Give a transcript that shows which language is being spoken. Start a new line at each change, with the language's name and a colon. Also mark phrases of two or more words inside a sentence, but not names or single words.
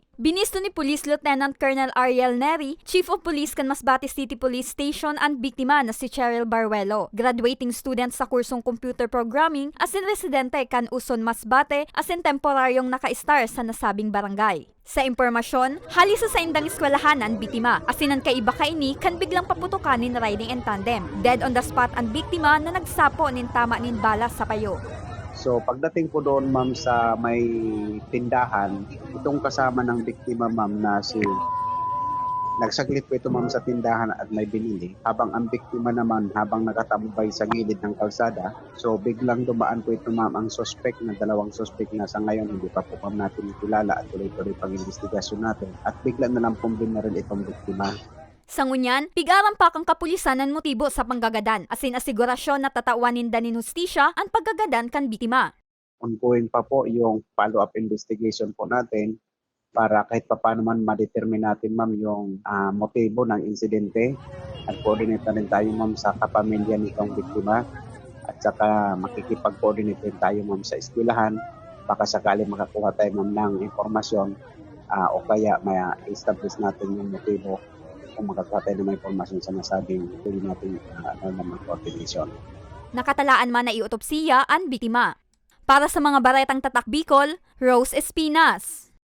Bikol: Binisto ni Police Lieutenant Colonel Ariel Neri, Chief of Police kan Masbate City Police Station, ang biktima na si Cheryl Baruelo, graduating student sa kursong
English: computer programming,
Bikol: asin residente kan Uson, Masbate, asin temporaryong naka-star sa nasabing barangay. Sa impormasyon, halisa sa indang eskwelahan ang biktima, asinan kaiba kaini kan biglang paputukan nin riding in tandem.
English: Dead on the spot
Bikol: ang biktima na nagsapo nin tama nin bala sa payo.
Filipino: So pagdating po doon ma'am sa may tindahan, itong kasama ng biktima ma'am na si nagsaglit po ito ma'am sa tindahan at may binili. Habang ang biktima naman habang nakatambay sa gilid ng kalsada, so biglang dumaan po ito ma'am ang suspect na dalawang suspect na sa ngayon hindi pa po ma'am natin kilala at tuloy-tuloy pang-investigasyon natin. At bigla na lang pong binaril itong biktima.
Bikol: Sa ngunyan, pigaran pa kang kapulisan ang motibo sa panggagadan, asin asigurasyon na tatawanin danin hustisya ang paggagadan kan biktima.
Filipino: Ongoing pa po yung
English: follow-up investigation
Filipino: po natin para kahit paano man ma-determine natin ma'am yung motibo ng insidente. At coordinate na rin tayo ma'am sa kapamilya nitong biktima at saka makikipag-coordinate rin tayo ma'am sa eskwelahan baka sakali makakuha tayo ma'am ng impormasyon o kaya ma-establish natin yung motibo kung makakuha tayo ng impormasyon sa nasabing pwede natin naman coordination.
Bikol: Nakatalaan man na iotopsiya ang biktima. Para sa mga baretang tatak Bicol, Rose Espinas.